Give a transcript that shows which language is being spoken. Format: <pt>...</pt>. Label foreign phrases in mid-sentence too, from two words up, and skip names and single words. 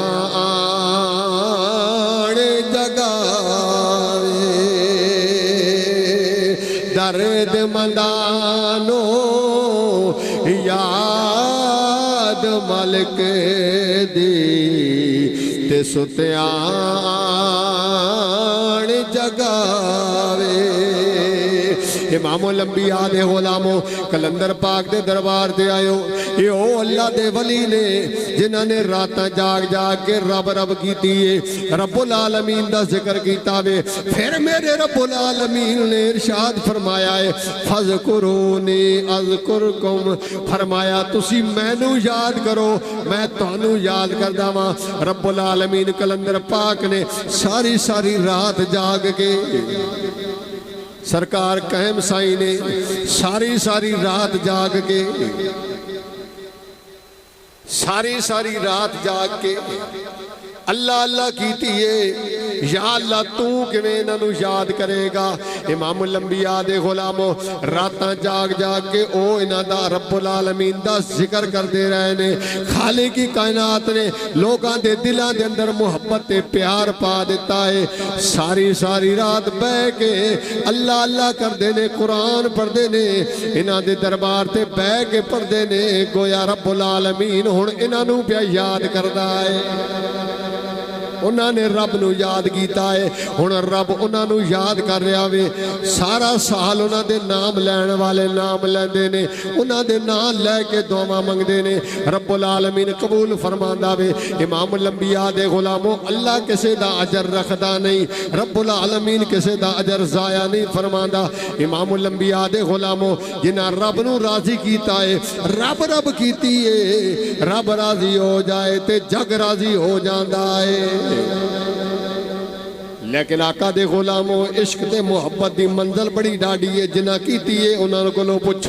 <pa>درد منداں نوں یاد ملک دی، تے سُتیاں جگاوے. امام الانبیاء دے غلامو قلندر پاک دے دربار تے آیو، اے او اللہ دے ولی نے جنہاں نے راتاں جاگ جاگ کے رب رب کیتی ہے, رب العالمین دا ذکر کیتا وے. فیر میرے رب العالمین نے ارشاد فرمایا ہے,</pa> <ar>فاذكروني أذكركم,</ar> <pa>فرمایا تُسی مینوں یاد کرو میں تُہانوں یاد کردا واں. رب العالمین قلندر پاک نے ساری ساری رات جاگ کے، سرکار کہم سائیں نے ساری ساری رات جاگ کے، ساری ساری رات جاگ کے اللہ اللہ کیتی ہے. یا اللہ تُو کِویں اِنہاں یاد کرے گا. امام الانبیاء دے غلامو راتاں جاگ جاگ کے او اِنہاں دا رب العالمین دا ذکر کردے رہے نے. خالق کی کائنات نے لوگوں کے دلوں کے اندر محبت تے پیار پا دِتا ہے. ساری ساری رات بہہ کے اللہ اللہ کردے نے، قرآن پڑھدے نے، اِنہاں دے دربار تے بہہ کے پڑھدے نے، گویا رب العالمین ہُن اِنہاں نوں پیا یاد کردا ہے. اُنہاں نے رب نوں یاد کیا ہے، ہُن رب اُنہاں نوں یاد کر رہا وے. سارا سال اُنہاں دا نام لین والے نام لیندے نے، اُنہاں دا نام لے کے دعاواں منگدے نے, رب العالمین قبول فرماندا وے. امام الانبیاء دے غلامو اللہ کِسی دا اجر رکھدا نہیں, رب العالمین کِسی دا اجر ضائع نہیں فرماندا. امام الانبیاء دے غلامو جنہاں رب نوں راضی کیتا ہے، رب رب کیتی ہے، رب راضی ہو جائے تے جگ راضی ہو جاندا ہے. لیکن آقا دے غلامو عشق تے محبت دی منزل بڑی ڈاڈھی ہے، جنہاں کیتی ہے اُنہاں کولوں پُچھو.</pa>